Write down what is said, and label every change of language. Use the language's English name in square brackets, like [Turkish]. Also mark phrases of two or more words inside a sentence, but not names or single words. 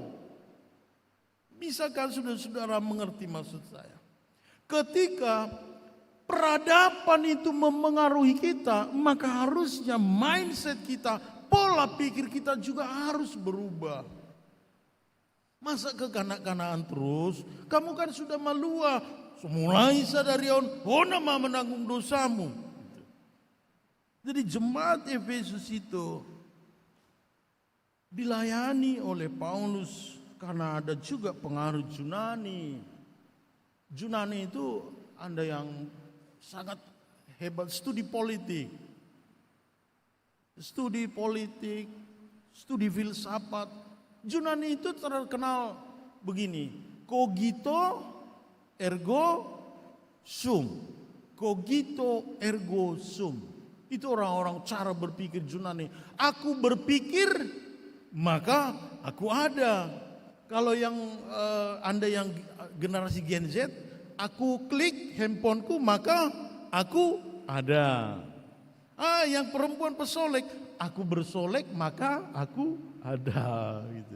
[Indonesian] Bisakah saudara-saudara mengerti maksud saya? Ketika peradaban itu memengaruhi kita, maka harusnya mindset kita, pola pikir kita juga harus berubah. Masa kekanak-kanakan terus? Kamu kan sudah malua. Semulai sadarion, nama menanggung dosamu. Jadi jemaat Efesus itu dilayani oleh Paulus karena ada juga pengaruh Yunani. Yunani itu Anda yang sangat hebat studi politik, studi filsafat. Yunani itu terkenal begini, [Latin] cogito ergo sum. Cogito ergo sum. [Indonesian] Itu orang-orang cara berpikir Yunani. Aku berpikir maka aku ada. Kalau yang Anda yang generasi Gen Z, aku klik handphoneku maka aku ada. Yang perempuan pesolek, aku bersolek maka aku ada gitu.